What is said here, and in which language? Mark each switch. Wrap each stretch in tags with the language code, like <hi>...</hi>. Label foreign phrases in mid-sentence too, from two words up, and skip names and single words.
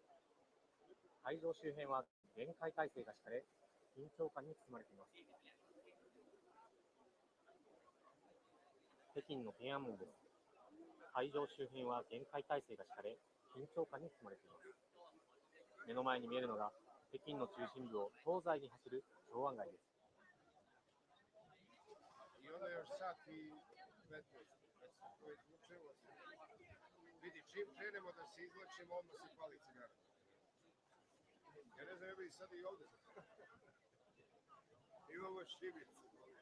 <ja>会場周辺は厳戒態勢が敷かれ、緊張感に包まれています。北京の天安門です。会場周辺は厳戒態勢が敷かれ、緊張感に包まれています。目の前に見えるのが北京の中心部を東西に走る長安街です。</ja> <sr>Vidi, čim krenemo da se izlačimo, odmah se pali cigara. Ja ne znam, ja bih sad i ovdje. Imamo šibicu.</sr>